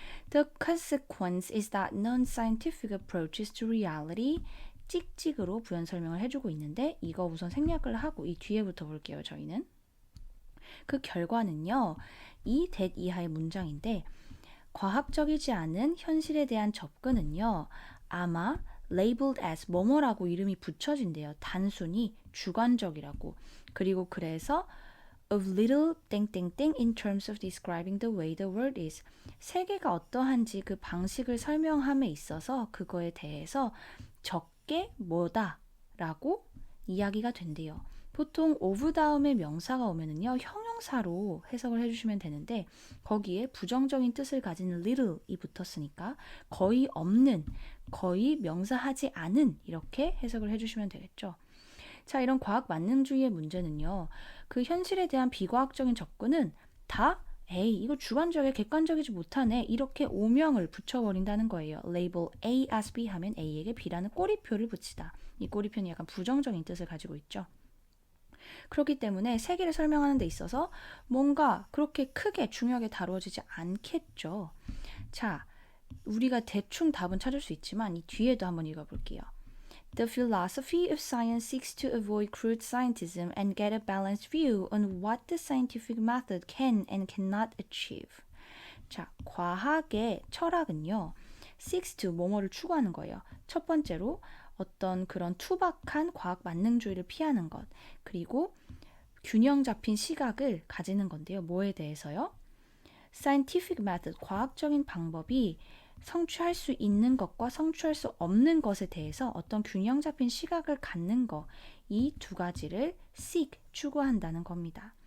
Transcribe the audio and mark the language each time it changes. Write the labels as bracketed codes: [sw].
[en] The consequence is that non-scientific approaches to reality [ko] 찍찍으로 부연 설명을 해주고 있는데 이거 우선 생략을 하고 이 뒤에부터 볼게요. 저희는 그 결과는요. 이 that 이하의 문장인데 과학적이지 않은 현실에 대한 접근은요. 아마 labeled as 뭐뭐라고 이름이 붙여진대요. 단순히 주관적이라고. 그리고 그래서 [en] of little [ko] 땡땡땡 [en] in terms of describing the way the world is. [ko] 세계가 어떠한지 그 방식을 설명함에 있어서 그거에 대해서 적게 뭐다라고 이야기가 된대요. 보통 of 다음에 명사가 오면은요, 형용사로 해석을 해주시면 되는데, 거기에 부정적인 뜻을 가진 little이 붙었으니까, 거의 없는, 거의 명사하지 않은, 이렇게 해석을 해주시면 되겠죠. 자, 이런 과학 만능주의의 문제는요, 그 현실에 대한 비과학적인 접근은 다 에이, 이거 주관적이야, 객관적이지 못하네. 이렇게 오명을 붙여버린다는 거예요. label A as B 하면 A에게 B라는 꼬리표를 붙이다. 이 꼬리표는 약간 부정적인 뜻을 가지고 있죠. 그렇기 때문에 세계를 설명하는 데 있어서 뭔가 그렇게 크게 중요하게 다루어지지 않겠죠. 자, 우리가 대충 답은 찾을 수 있지만 이 뒤에도 한번 읽어볼게요. [en] The philosophy of science seeks to avoid crude scientism and get a balanced view on what the scientific method can and cannot achieve. [ko] 자, 과학의 철학은요. seeks to 뭐뭐를 추구하는 거예요. 첫 번째로 어떤 그런 투박한 과학 만능주의를 피하는 것. 그리고 균형 잡힌 시각을 가지는 건데요. 뭐에 대해서요? scientific method, 과학적인 방법이 성취할 수 있는 것과 성취할 수 없는 것에 대해서 어떤 균형 잡힌 시각을 갖는 거, 이 두 가지를 seek, 추구한다는 겁니다.